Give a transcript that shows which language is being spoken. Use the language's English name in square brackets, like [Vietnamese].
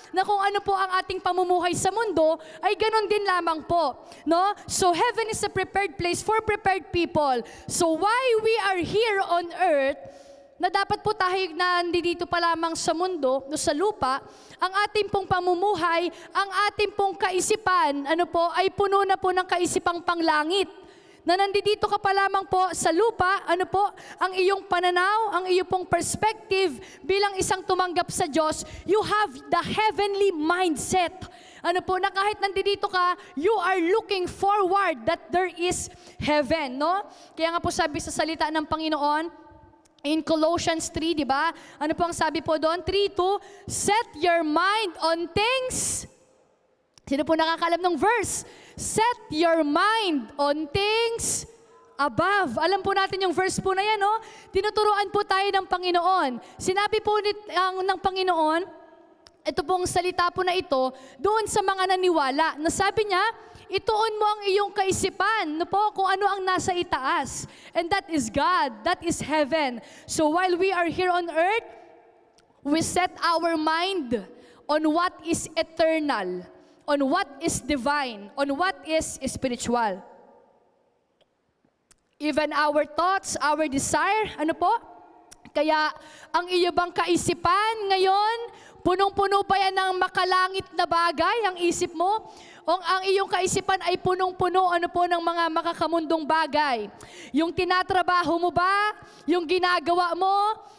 [Filipino] Na kung ano po ang ating pamumuhay sa mundo, ay ganun din lamang po. No? [English] So, heaven is a prepared place for prepared people. So, why we are here on earth, [Filipino] na dapat po tayo na nandito pa lamang sa mundo, no, sa lupa, ang ating pong pamumuhay, ang ating pong kaisipan, ano po, ay puno na po ng kaisipang panglangit. Na nandito ka pa lamang po sa lupa, ano po, ang iyong pananaw, ang iyong pong perspective bilang isang tumanggap sa Diyos, [English] you have the heavenly mindset. [Filipino] Ano po, na kahit nandito ka, [English] you are looking forward that there is heaven, no? [Filipino] Kaya nga po sabi sa salita ng Panginoon, in Colossians 3, di ba? Ano po ang sabi po doon? 3:2, [English] set your mind on things. [Filipino] Sino po nakakalam ng verse? [English] Set your mind on things above. [Filipino] Alam po natin yung verse po na yan, no? Tinuturuan po tayo ng Panginoon. Sinabi po ng Panginoon, ito pong salita po na ito, doon sa mga naniwala. Nasabi niya, ituon mo ang iyong kaisipan, no po, kung ano ang nasa itaas. [English] And that is God, that is heaven. So while we are here on earth, we set our mind on what is eternal, on what is divine, on what is spiritual. Even our thoughts, our desire, ano po? [Filipino] Kaya ang iyo bang kaisipan ngayon, punong-puno pa yan ng makalangit na bagay, ang isip mo? O ang iyong kaisipan ay punong-puno ano po ng mga makakamundong bagay? Yung tinatrabaho mo ba? Yung ginagawa mo?